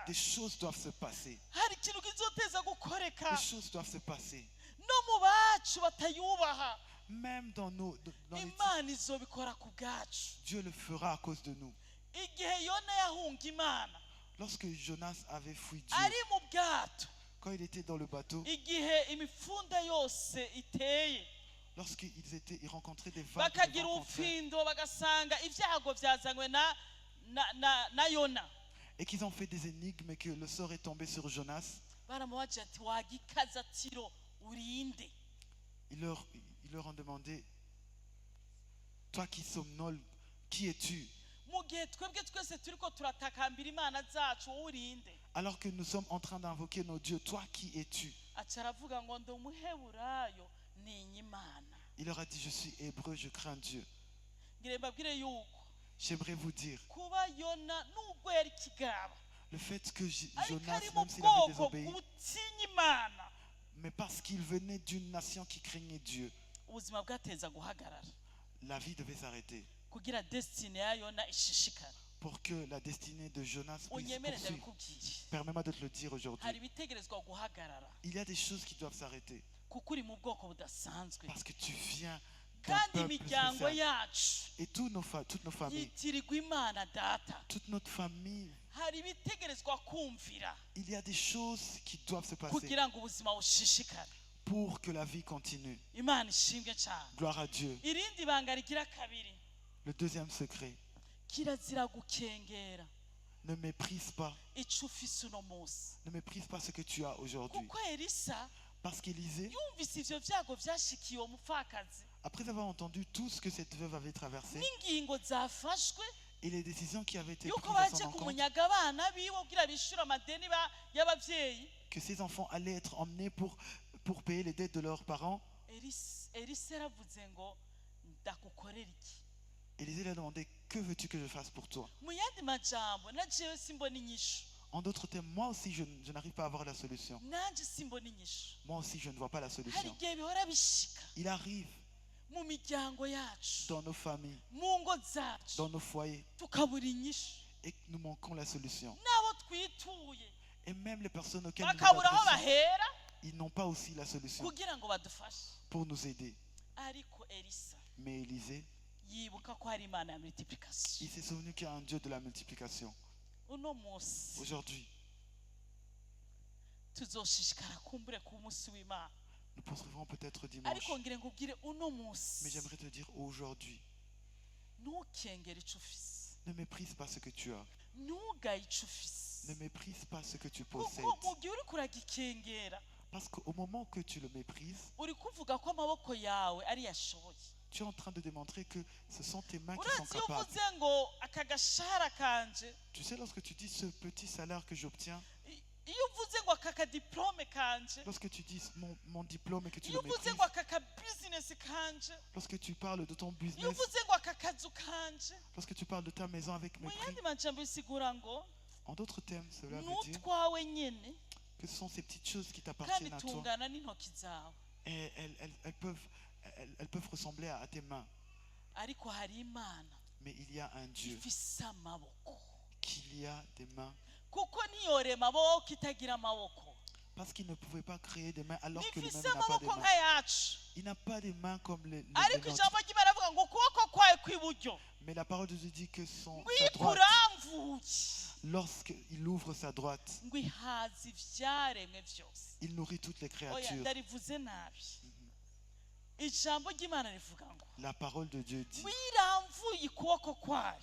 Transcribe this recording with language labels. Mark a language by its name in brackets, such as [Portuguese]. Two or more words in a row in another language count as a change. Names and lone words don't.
[French] des choses doivent se passer. [Rundi] hari ikintu kizoteza gukoreka [French] Des choses doivent se passer. [Rundi] no mu bacu batayubaha. [French] Même dans les [Rundi] Imana izobikora ku bwacu. [French] Dieu le fera à cause de nous. [Rundi] Igihe Yona yahunga Imana [French] Lorsque Jonas avait fui Dieu, [Rundi] ari mu bwato, [French] quand il était dans le bateau, [Rundi] igihe imifunda yose iteye [French] ils rencontraient des vagues, des [Rundi] bakagira [French] vents contraires, [Rundi] ubufindo bagasanga ibyago byazanywe na Yona, [French] et qu'ils ont fait des énigmes et que le sort est tombé sur Jonas, [Rundi] baramubaza ati wagikaza tiro urinde. [French] ils leur ont demandé, toi qui somnoles, qui es-tu? [Rundi] Mu gihe twebwe twese turiko turatakambira Imana zacu wowe urinde. [French] Alors que nous sommes en train d'invoquer nos dieux, toi qui es-tu? [Rundi] Aca aravuga ngo ndi umuheburayo ninya Imana. [French] Il leur a dit, je suis hébreu, je crains Dieu. [Rundi] Ngire mbabwire yuko [French] J'aimerais vous dire, [Rundi] kuba Yona nubwo yari kigaba [French] le fait que [Rundi] ariko [French] Jonas, [Rundi] ari mu [French] même s'il avait [Rundi] bwoko [French] désobéi, [Rundi] butinya Imana, [French] mais parce qu'il venait d'une nation qui craignait Dieu, [Rundi] ubuzima bwateza guhagarara [French] la vie devait s'arrêter [Rundi] kugira destiny ya Yona ishishikara. [French] pour que la destinée de Jonas puisse [Rundi] Unyemere [French] poursuivre. [Rundi] ndabikubwire, [French] Permets-moi de te le dire [Rundi] hari [French] aujourd'hui. [Rundi] ibitegerezwa guhagarara [French] Il y a des choses qui doivent s'arrêter [Rundi] kuko uri mu bwoko budasanzwe, [French] parce que tu viens d'un [Rundi] kandi [French] peuple [Rundi] imiryango [French] spécial. [Rundi] yacu [French] Et toutes nos familles, [Rundi] yitirirwa Imana Data. [French] toute notre famille, [Rundi] Hari ibitegerezwa kumvira [French] il y a des choses qui doivent se passer [Rundi] kugira ngo ubuzima bushishikare. [French] pour que la vie continue. [Rundi] Imana ishimwe cyane. [French] Gloire à Dieu. [Rundi] Irindi banga rigira kabiri, [French] Le deuxième secret, [Rundi] kirazira gukengera [French] ne méprise pas. [Rundi] ico ufise uno munsi, [French] Ne méprise pas ce que tu as aujourd'hui. [Rundi] kuko Elisa [French] Parce qu'Élisée, [Rundi] yumvise ivyo vyago vyashikiye uwo mupfakazi [French] après avoir entendu tout ce que cette veuve avait traversé [Rundi] n'ingingo zafashwe [French] et les décisions qui avaient été [Rundi] yuko [French] prises à [Rundi] baje [French] son encontre, [Rundi] kumunyaga abana biwe kugira bishyure amadeni y'abavyeyi. [French] que ses enfants allaient être emmenés pour payer les dettes de leurs parents, [Rundi] Elisa yaravuze ngo ndakukorera iki? [French] Élisée lui a demandé, que veux-tu que je fasse pour toi? [Rundi] Mu yandi majambo na jewe simbona inyishu, [French] En d'autres termes, moi aussi, je n'arrive pas à avoir la solution. [Rundi] nanje simbona inyishu. [French] Moi aussi, je ne vois pas la [Rundi] Hari [French] solution. [Rundi] igihe bihora bishika [French] Il arrive [Rundi] mu miryango yacu, [French] dans nos familles, [Rundi] mu ngo zacu, [French] dans nos foyers, [Rundi] tukabura inyishu, [French] et que nous manquons la solution. [Rundi] n'abo twituye [French] Et même les personnes auxquelles nous nous [Rundi] bakabura aho [French] adressons, [Rundi] bahera [French] ils n'ont pas aussi la solution [Rundi] kugira ngo badufashe. [French] pour nous aider. [Rundi] Ariko Elisa [French] Mais Élisée, [Rundi] yibuka ko hari Imana ya multiplication. [French] il s'est souvenu qu'il y a un Dieu de la multiplication. [Rundi] Uno munsi [French] Aujourd'hui, [Rundi] tuzoshishikara kumbure ku munsi w'Imana, [French] nous poursuivrons peut-être dimanche. [Rundi] ariko ngire ngubwire uno munsi [French] Mais j'aimerais te dire aujourd'hui, [Rundi] ntukengere ico ufise, [French] ne méprise pas ce que tu as. [Rundi] ntugaye ico ufise, [French] Ne méprise pas ce que tu possèdes. [Rundi] kuko mu gihe uriko uragikengera [French] Parce qu'au moment que tu le méprises, [Rundi] uri kuvuga ko amaboko yawe ari yashoboye. [French] tu es en train de démontrer que ce sont tes mains qui sont [Rundi] Urazi iyo [French] capables. [Rundi] uvuze ngo aka gashahara kanje, [French] Tu sais, lorsque tu dis ce petit salaire que j'obtiens, [Rundi] iyo uvuze ngo aka kadiplome kanje, [French] lorsque tu dis mon diplôme et que tu [Rundi] iyo [French] le [Rundi] uvuze [French] méprises, [Rundi] ngo aka kabizinesi kanje, [French] lorsque tu parles de ton [Rundi] iyo [French] business, [Rundi] uvuze ngo aka kazu kanje, [French] lorsque tu parles de ta maison avec [Rundi] mu [French] mépris, [Rundi] yandi majambo bisigura ngo [French] en d'autres termes, cela veut dire [Rundi] n'utwawe nyene [French] que ce sont ces petites choses qui [Rundi] kandi [French] t'appartiennent à toi. [Rundi] tungana n'intoki zawe, [French] Et elles peuvent ressembler à tes mains. [Rundi] ariko hari Imana [French] Mais il y a un Dieu [Rundi] ifise amaboko, [French] qui a des mains. [Rundi] kuko ntiyorema amaboko itagira amaboko, [French] Parce qu'il ne pouvait pas créer des mains alors que le même [Rundi] nifise [French] n'a pas des [Rundi] amaboko [French] mains. [Rundi] nka yacu, [French] Il n'a pas des mains comme les [Rundi] ariko [French] nôtres. [Rundi] ijambo ry'Imana avuga ngo ukuboko kwawe kw'iburyo [French] Mais la parole de Dieu dit que sa droite, [Rundi] ngwikuramvuye [French] lorsqu'il ouvre sa droite, [Rundi] ngo ihaza ivyaremwe vyose. [French] il nourrit toutes les [Rundi] Oya [French] créatures. [Rundi] ndarivuze nabi, ijambo ry'Imana rivuga ngo [French] La parole de Dieu dit, [Rundi] wiramvuye ukuboko kwayo